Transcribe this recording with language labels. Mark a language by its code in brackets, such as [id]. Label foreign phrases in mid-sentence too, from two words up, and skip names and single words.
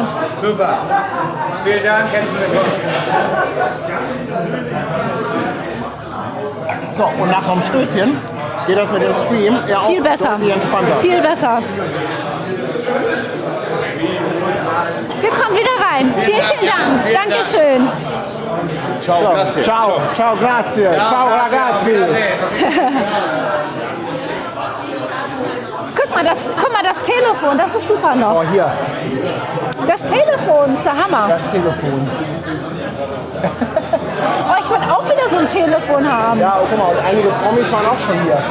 [de] Super. Vielen Dank. Herzlich willkommen. So, und nach so einem Stößchen geht das mit dem Stream ja auch Viel besser. deutlich entspannter. Viel besser. Wir kommen wieder rein. Vielen, vielen Dank. Vielen Dank. Dankeschön. Ciao, So, grazie. [it] ciao, ciao, grazie, ciao ragazzi. [de] Guck mal, das Telefon, das ist super noch. Oh, hier, Das Telefon ist der Hammer. das Telefon. Oh, ich will auch wieder so ein Telefon haben. Ja, guck mal, und einige Promis waren auch schon hier.